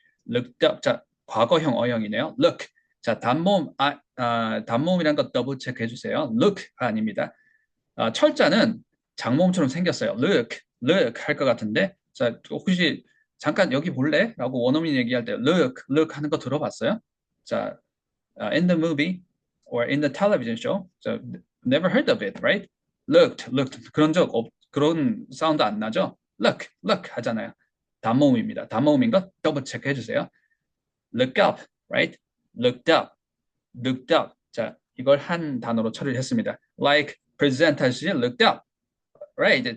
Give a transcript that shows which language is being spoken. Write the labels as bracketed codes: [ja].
[en] looked up, [ko] 자, 과거형 어형이네요. look, 자, 단모음이란 거 더블 체크 해주세요. look가 아닙니다. 철자는 장모음처럼 생겼어요. look 할 것 같은데, 자, 혹시 잠깐 여기 볼래? 라고 원어민 얘기할 때 look 하는 거 들어봤어요? [en] 자, in the movie or in the television show, so never heard of it, right? [ko] looked 그런 사운드 안 나죠? look 하잖아요. 단모음입니다. 단모음인 거 더블 체크 해주세요. [en] look up, right? looked up. [ko] 자, 이걸 한 단어로 처리를 했습니다. [en] like present [ko] 할 때 [en] looked up, right?